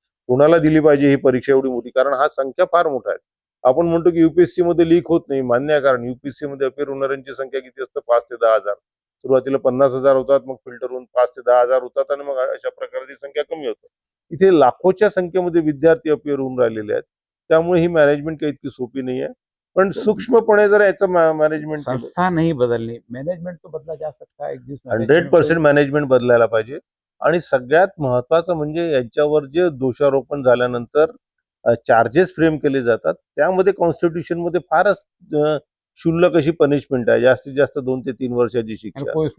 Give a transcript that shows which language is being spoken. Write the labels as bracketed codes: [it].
[mr] कोणाला दिली पाहिजे ही परीक्षा एवढी मोठी? कारण हा संख्या फार मोठा आहे. आपण म्हणतो की युपीएससी मध्ये लीक होत नाही, मान्य आहे, कारण युपीएससी मध्ये अपेअर होणाऱ्यांची संख्या किती असतं? 5 ते 10,000. सुरुवातीला 50,000 होतात, मग फिल्टर होऊन 5 ते 10,000 होतात आणि मग अशा प्रकारची संख्या कमी होते. इथे लाखोच्या संख्येमध्ये विद्यार्थी अपेअर होऊन राहिलेले आहेत. त्यामुळे ही मॅनेजमेंट काही इतकी सोपी नाही आहे. पण सूक्ष्मपणे जर याचं मॅनेजमेंट [hi] संस्था नहीं बदलनी, मैनेजमेंट तो बदला जा सकता है. [mr] 100% मॅनेजमेंट बदलायला पाहिजे. आणि सगळ्यात महत्वाचं म्हणजे यांच्यावर जे दोषारोपण झाल्यानंतर चार्जेस फ्रेम केले जातात, त्यामध्ये कॉन्स्टिट्यूशन मध्ये फारच क्षुल्लक अशी पनिशमेंट आहे, जास्तीत जास्त 2 ते 3 वर्षाची शिक्षा.